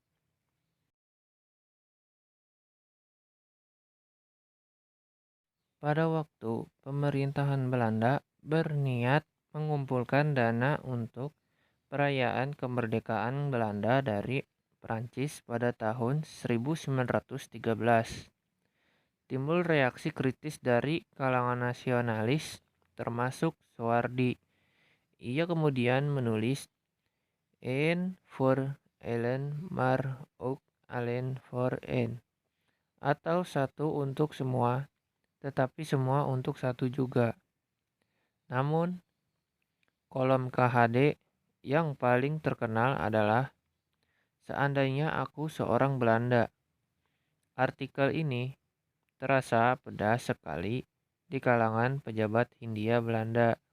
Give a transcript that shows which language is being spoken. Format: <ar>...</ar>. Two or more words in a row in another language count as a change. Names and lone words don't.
<id>Pada waktu pemerintahan Belanda berniat mengumpulkan dana untuk perayaan kemerdekaan Belanda dari Prancis pada tahun 1913. Timbul reaksi kritis dari kalangan nasionalis termasuk Soehardi. Ia kemudian menulis Een voor allen maar ook alleen voor een, atau satu untuk semua tetapi semua untuk satu juga. Namun, kolom KHD yang paling terkenal adalah Seandainya Aku Seorang Belanda. Artikel ini terasa pedas sekali di kalangan pejabat Hindia Belanda.</id>